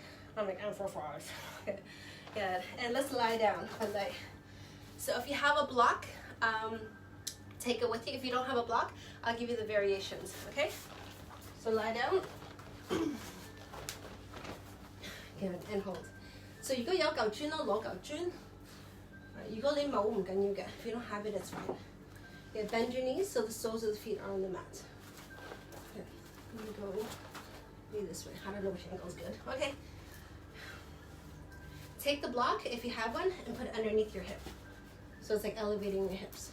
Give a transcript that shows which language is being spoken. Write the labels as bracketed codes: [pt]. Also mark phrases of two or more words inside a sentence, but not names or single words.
[en] I'm like, I'm for 5. Good. Good. And let's lie down. So if you have a block, take it with you. If you don't have a block, I'll give you the variations. Okay? So lie down. Good, and hold. [yue] So 如果有嚿磚咯，攞嚿磚。如果你冇唔緊要嘅， [en] if you don't have it, it's fine. Okay, bend your knees so the soles of the feet are on the mat. Okay, I'm gonna go be this way. I don't know which angle is good. Okay. Take the block, if you have one, and put it underneath your hip. So it's like elevating your hips.